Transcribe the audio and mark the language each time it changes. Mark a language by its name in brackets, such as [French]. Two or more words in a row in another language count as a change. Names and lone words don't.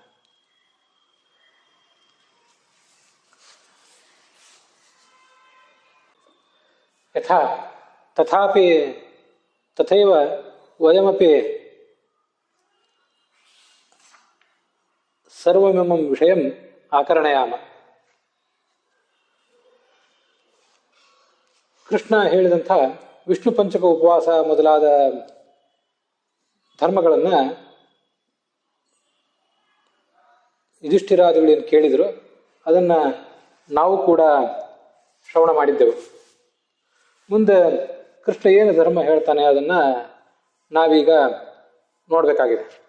[Sanskrit] ಯಥಾ ತಥಾಪಿ ತಥೈವ ವಯಮಪಿ ಸರ್ವಮಿಮಂ ವಿಷಯಂ ಆಕರಣಯಾಮ. [Kannada] ಕೃಷ್ಣ ಹೇಳಿದಂಥ ವಿಷ್ಣು ಪಂಚಕ ಉಪವಾಸ ಮೊದಲಾದ ಧರ್ಮಗಳನ್ನು ಯುಧಿಷ್ಠಿರಾದಿಗಳೇನು ಕೇಳಿದರು, ಅದನ್ನು ನಾವು ಕೂಡ ಶ್ರವಣ ಮಾಡಿದ್ದೆವು. ಮುಂದೆ ಕೃಷ್ಣ ಏನು ಧರ್ಮ ಹೇಳ್ತಾನೆ ಅದನ್ನು ನಾವೀಗ ನೋಡಬೇಕಾಗಿದೆ.